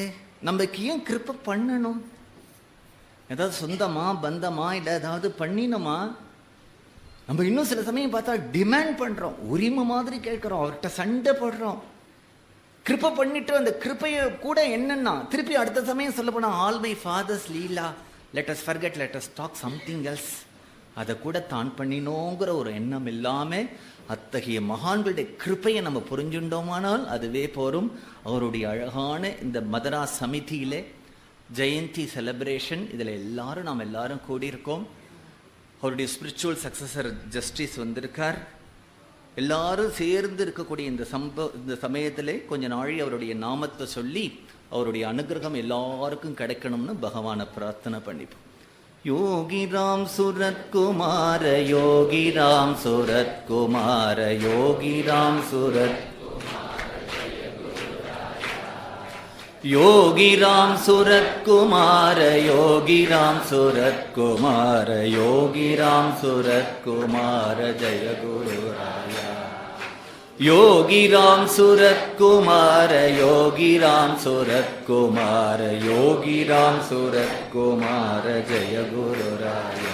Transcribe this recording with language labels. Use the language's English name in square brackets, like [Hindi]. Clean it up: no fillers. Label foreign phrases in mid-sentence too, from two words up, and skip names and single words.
[Tamil] நமக்கு ஏன் கிருப்பை பண்ணணும்? ஏதாவது சொந்தமா பந்தமா இல்லை ஏதாவது பண்ணினோமா? நம்ம இன்னும் சில சமயம் பார்த்தா டிமாண்ட் பண்றோம், உரிமை மாதிரி கேட்கிறோம், அவர்கிட்ட சண்டை போடுறோம். கிருப்பை பண்ணிட்டு அந்த கிருப்பைய கூட என்னன்னா திருப்பி அடுத்த சமயம் சொல்ல போனா [English] all my father's leela let us forget let us talk something else. [Tamil] அதை கூட தான் பண்ணினோங்கிற ஒரு எண்ணம் இல்லாம அத்தகைய மகான்களுடைய கிருப்பையை நம்ம புரிஞ்சுட்டோமானால் அதுவே போரும். அவருடைய அழகான இந்த மதரா சமிதியிலே ஜெயந்தி செலிப்ரேஷன் இதில் நாம் எல்லாரும் கூடியிருக்கோம். அவருடைய [English] spiritual successor [Tamil] ஜஸ்டிஸ் வந்திருக்கார். எல்லாரும் சேர்ந்து இருக்கக்கூடிய இந்த சமயத்திலே கொஞ்ச நாளி அவருடைய நாமத்தை சொல்லி அவருடைய அனுகிரகம் எல்லாருக்கும் கிடைக்கணும்னு பகவானை பிரார்த்தனை பண்ணிப்போம். யோகி ராம் சுரத்குமார யோகி ராம் சுரத்குமார யோகி ராம் சுரத் योगी राम सूरत कुमार योगी राम सूरत कुमार योगी राम सूरत कुमार [Sanskrit] जय गुरु राया। योगी राम सूरत कुमार योगी राम सूरत कुमार योगी राम सूरत कुमार जय गुरु राया।